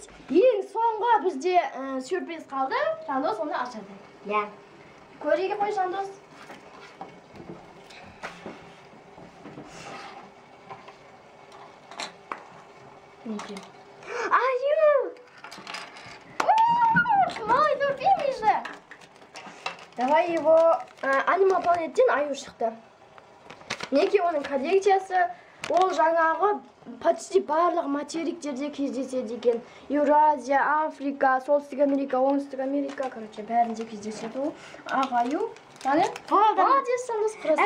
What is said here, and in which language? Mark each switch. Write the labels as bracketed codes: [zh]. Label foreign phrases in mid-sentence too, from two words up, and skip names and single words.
[kk] Ең соңғы бізде сюрприз қалды. Жандос оны ашады. Иә. Көреге қой, Жандос. Мінекей. Аю! [ru] Малый терпимый же. Давай его... [kk] Анимал планеттен аю шықты. Неге оның коллекциясы, ол жаңағы почти барлық материктерде кездеседі екен. Еуразия, Африка, Солтүстік Америка, Оңтүстік Америка, короче, бәрінде кездеседі ол. Ақ аю. Молодец, Жандос, құрасы.